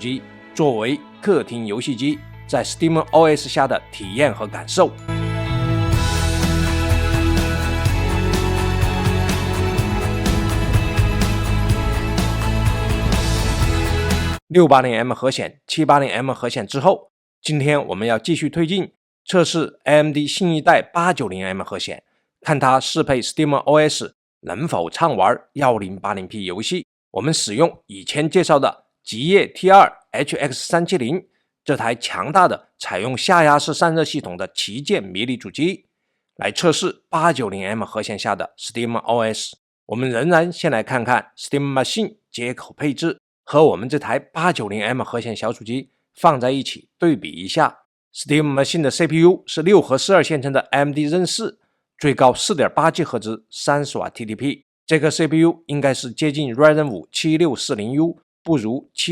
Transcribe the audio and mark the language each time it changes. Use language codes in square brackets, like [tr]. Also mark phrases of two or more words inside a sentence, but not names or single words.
[zh] 機作為客廳遊戲機在 SteamOS 下的體驗和感受。680M 核顯、780M 核顯之後，今天我们要繼續推進測試 AMD 新一代 890M 核顯，看它適配 SteamOS 能否暢玩 1080P 遊戲。我們使用以前介紹的極夜 T2 HX370 這台強大的採用下壓式散熱系統的旗艦迷你主機，來測試 890M 核顯下的 SteamOS。我們仍然先來看看 Steam Machine 接口配置，和我們這台 890M 核顯小主機放在一起對比一下。Steam Machine 的 CPU 是6核42線程的 AMD Zen 4，最高 4.8 GHz 30W TDP， 這個 CPU 應該是接近 Ryzen 5 7640U， 不如